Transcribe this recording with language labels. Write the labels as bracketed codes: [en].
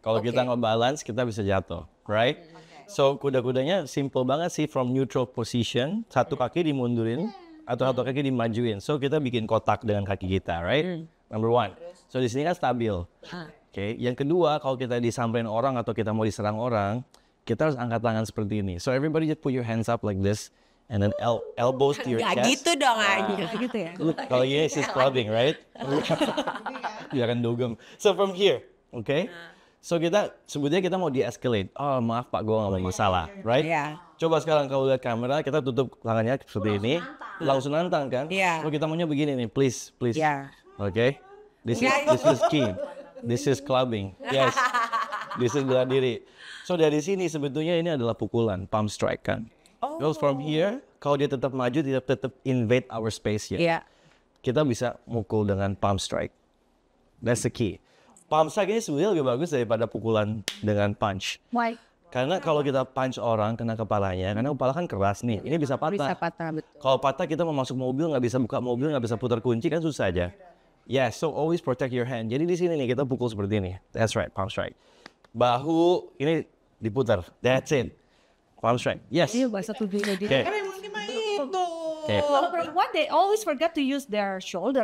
[id] Kalau kita nge-balance, kita bisa jatuh, right? So kuda-kudanya simple banget sih, [en] from neutral position, [id] satu kaki dimundurin atau satu kaki dimajuin. So kita bikin kotak dengan kaki kita, right? Number 1. So di sini kan stabil. Oke, yang kedua, kalau kita disamperin orang atau kita mau diserang orang, kita harus angkat tangan seperti ini. [en] So everybody just put your hands up like this, and then elbows to your chest. [id] dong aja. Gitu ya. [en] Look, kalau gini is clubbing, right? [id] Ya kan dugem. [en] So from here, okay? [id] So kita sebetulnya kita mau de-escalate. Oh maaf Pak, gue nggak mau masalah, right? Iya. Coba sekarang kalau lihat kamera, kita tutup tangannya seperti ini, langsung nantang kan? Iya. So kita maunya begini nih, please. Iya. [en] Okay? This is key. This is clubbing. Yes. This is bela diri. [id] So dari sini sebetulnya ini adalah pukulan, palm strike kan? [en] Goes from here, [id] kalau dia tetap maju, dia tetap [en] invade our space [id] ya. Iya. Kita bisa mukul dengan palm strike. [en] That's the key. [id] Palm strike ini sebenarnya lebih bagus daripada pukulan dengan punch. [en] Why? [id] Karena kalau kita punch orang kena kepalanya, karena kepala kan keras nih, ini bisa patah. Bisa patah, betul. Kalau patah kita mau masuk mobil, nggak bisa buka mobil, nggak bisa putar kunci, kan susah aja. [en] Yeah, so always protect your hand. [id] Jadi di sini nih kita pukul seperti ini. [en] That's right, palm strike. [id] Bahu ini diputar. [en] That's it. [id] Palm strike. Yes. Iya, bahasa tubuh gitu. [en] Okay. Okay. [id] Kalau perempuan, [en] they always forget to use their shoulder.